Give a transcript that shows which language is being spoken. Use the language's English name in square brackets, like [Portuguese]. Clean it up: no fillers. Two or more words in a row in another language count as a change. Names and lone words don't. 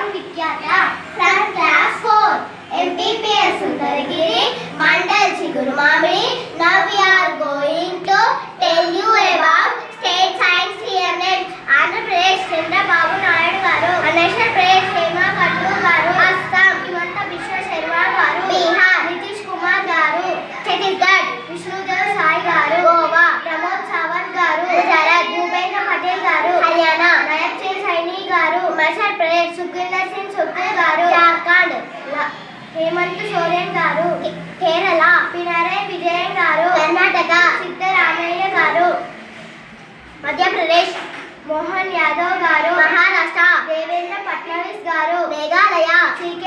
[English] Sukyata from class 4, MPPS Sundaragiri, Mandal Chiguru Mamidi. Now we are going to tell you about state science CMS. Andhra Pradesh Chandrababu Naidu garu, Arunachal Pradesh Hema Kattu garu, Assam Himanta Biswa Sharma garu, Bihar Nitish Kumar garu, Chhattisgarh Vishnudev Sai garu, Goa Pramod Sawant garu, Gujarat Bhupendra Patel garu, Haryana Nayab Singh Saini garu, Himachal Pradesh Sukhwinder Singh Sukhu garu, Jharkhand Hemant Soren garu, Kerala Pinarayi Vijayan garu, Karnataka Siddaramaiah garu, Madhya Pradesh Mohan Yadav garu, Maharashtra Devendra Fadnavis garu, Meghalaya C.K.